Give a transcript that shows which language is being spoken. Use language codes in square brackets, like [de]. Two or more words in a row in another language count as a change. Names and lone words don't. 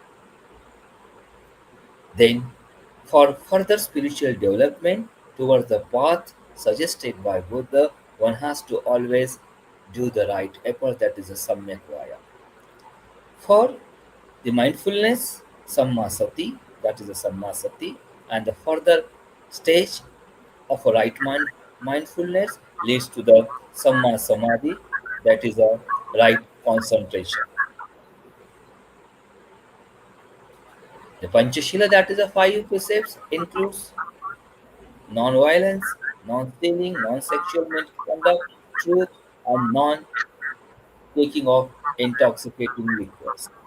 [en] Then, for further spiritual development towards the path suggested by Buddha, one has to always do the right effort, that is a [sa] samyak vaya. [en] For the mindfulness, [pi] samma sati, [en] that is a [pi] samma sati, [en] and the further stage of a right mindfulness leads to the [pi] samma samadhi, [en] that is a right concentration. The Panchashila, that is a five precepts, includes non-violence, non-stealing, non-sexual misconduct, truth, and non-taking of intoxicating liquors.